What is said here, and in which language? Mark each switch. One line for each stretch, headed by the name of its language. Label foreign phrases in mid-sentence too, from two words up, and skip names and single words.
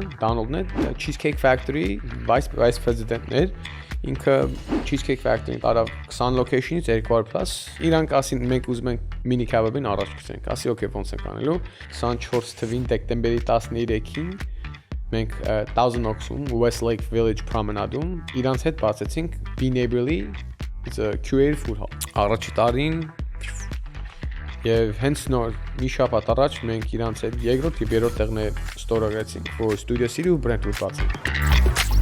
Armenian: Donald-ն է Cheesecake Factory
English: vice president-
Armenian: ներ։ Ինքը Cheesecake Factory-ին տարավ 20 location-ից 200+։ Իրանք ասին մենք ուզում ենք մինի քեբաբին առաջ գցենք։ Ասի okay, ոնց ենք անելու։ 24 թվին դեկտեմբերի 13-ին մենք 1000 Oaks-ում Westlake Village Promenade-ում իրանց հետ բացեցինք Be Neighborly,
English: it's a curated food hall։
Armenian: Առաջի տարին եւ հենց նոր մի շաբաթ առաջ մենք իրանց հետ երկրորդ եւ երրորդ տեղն է ստորագրեցինք, որ Studio City ու Brentwood բացենք։